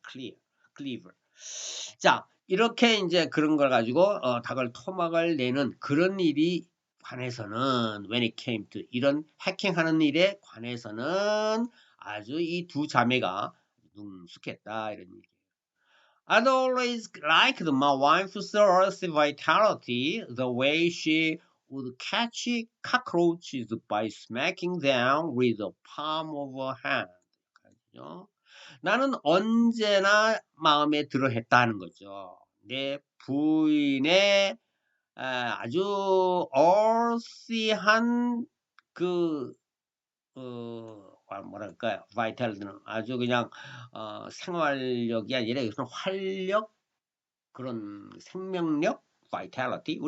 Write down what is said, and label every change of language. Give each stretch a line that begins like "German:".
Korean: 클리어, 클리버. 자, 이렇게 이제 그런 걸 가지고 닭을 토막을 내는 그런 일이 관해서는
English: when it came to
Korean: 이런 해킹하는 일에 관해서는 아주 이 두 자매가 능숙했다 이런 얘기.
English: I'd always liked my wife's earthy vitality, the way she would catch cockroaches by smacking them with the palm of her hand.
Korean: 그죠? 나는 언제나 마음에 들어 했다는 거죠. 내 부인의 아주 어시한 그, 뭐랄까요. 바이탈리는 아주 그냥, 생활력이 아니라 이것은 활력, 그런 생명력, vitality.